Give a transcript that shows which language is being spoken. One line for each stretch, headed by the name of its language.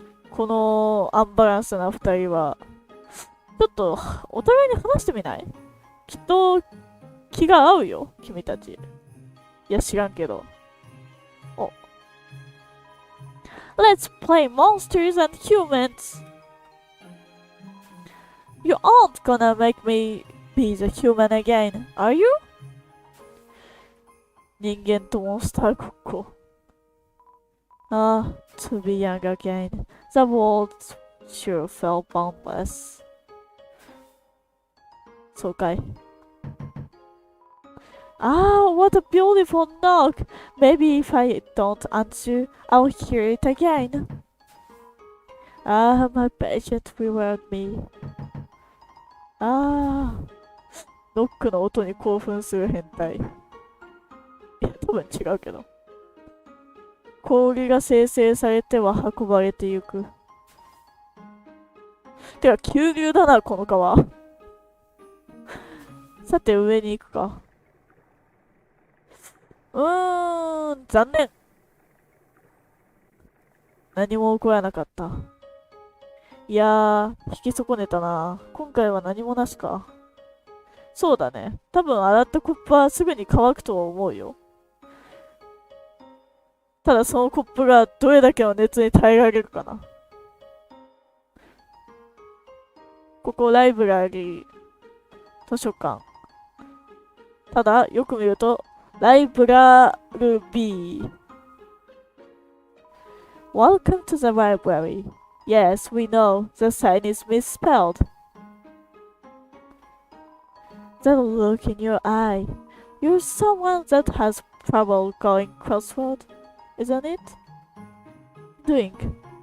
Japanese: このアンバランスな二人は、ちょっとお互いに話してみない？きっと気が合うよ、君たち。いや、知らんけど。お。
English: Let's play monsters and humans! You aren't gonna make me be the human again, are you?
Japanese: 人間とモンスターごっこ。
English: Ah, to be young again. The world sure felt boundless.
Japanese: そうかい。
English: Ah, what a beautiful knock! Maybe if I don't answer, I'll hear it again. Ah, my patient reward me.
Japanese: Ah, ノックの音に興奮する変態。いや、多分違うけど。氷が生成されては運ばれてゆく。てか、急流だな、この川。さて、上に行くか。残念。何も起こらなかった。いやー、引き損ねたな。今回は何もなしか。そうだね。多分洗ったコップはすぐに乾くとは思うよ。ただそのコップがどれだけの熱に耐えられるかな。ここライブラリー、図書館。ただ、よく見ると、ライブラルビー。
English: Welcome to the library. Yes, we know, the sign is misspelled. That look in your eye. You're someone that has trouble going crossword, isn't it? Doing.